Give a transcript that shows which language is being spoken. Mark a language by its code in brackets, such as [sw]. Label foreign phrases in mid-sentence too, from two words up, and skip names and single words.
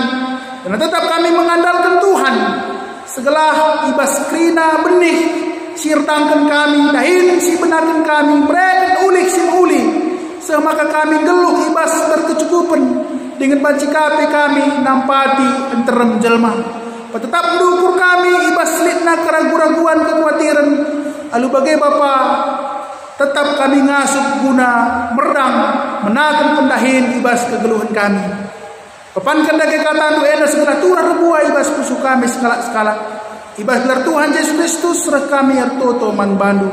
[btx] Karena tetap kami mengandalkan Tuhan. Segala ibas krina benih sirtangkan kami, dahin si benakan kami, brek ulik si uli. Semaka kami geluh ibas berkecukupan dengan banci kape kami nampati enterem jelma. Tetap mendukur kami ibas litna keraguan-raguan kekhawatiran. Alu bagai Bapa, tetap kami ngasup guna merdang, menakan pendahin ibas kegeluhan kami. Kepankan dage kata ena segala turah rebuah ibas pusu kami skala-skala. Ibas gelar Tuhan Yesus Kristus serah kami artoto man bandu.